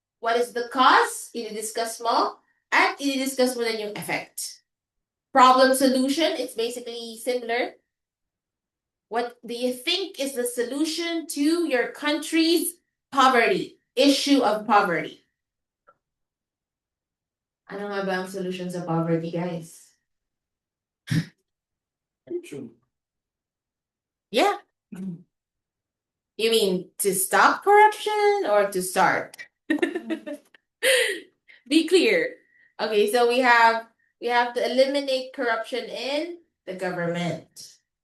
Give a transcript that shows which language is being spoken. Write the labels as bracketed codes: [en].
[tl] What is the cause? I-discuss mo. At i-discuss mo din yung effect. [en] Problem solution, it's basically similar. What do you think is the solution to your country's issue of poverty? [tl] Ano nga ba ang solution sa poverty, guys? [en] Yeah. You mean to stop corruption or to start? Be clear. Okay, so we have to eliminate corruption in the government.